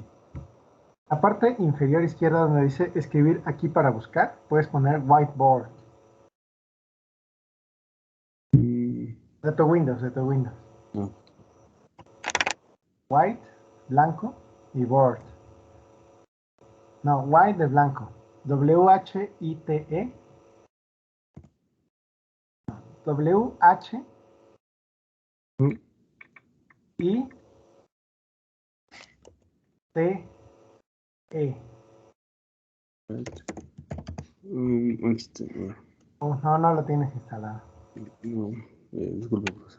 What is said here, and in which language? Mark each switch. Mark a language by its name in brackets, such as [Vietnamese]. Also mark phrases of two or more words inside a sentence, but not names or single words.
[Spanish] La parte inferior izquierda donde dice escribir aquí para buscar, puedes poner whiteboard. De tu Windows, de tu Windows. Ah, White, blanco, y board. No, white de blanco. [English] W-H-I-T-E. W-H-I-T-E. [Spanish] mm, bueno, Oh, no, no lo tienes instalado. no, disculpe, profesor.